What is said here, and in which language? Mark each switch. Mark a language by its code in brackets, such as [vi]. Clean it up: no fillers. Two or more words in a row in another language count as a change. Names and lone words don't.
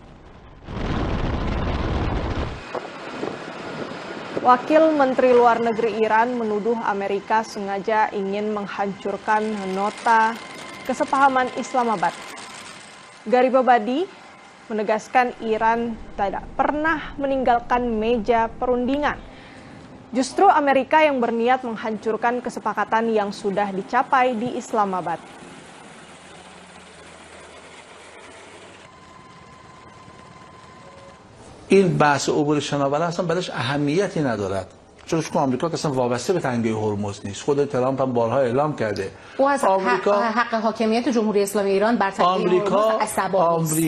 [id] Wakil Menteri Luar Negeri Iran menuduh Amerika sengaja ingin menghancurkan nota kesepahaman Islamabad. Garibabadi menegaskan Iran tidak pernah meninggalkan meja perundingan. Justru Amerika yang berniat menghancurkan kesepakatan yang sudah dicapai di Islamabad. [fa] این بحث عبور شناور اصلا برایش اهمیتی ندارد. چون آمریکا که اصلا وابسته به تنگه هرمز نیست. خود ترامپ هم بارها اعلام کرده. او از حق حاکمیت جمهوری اسلامی ایران بر تنگه هرمز عصبانی است.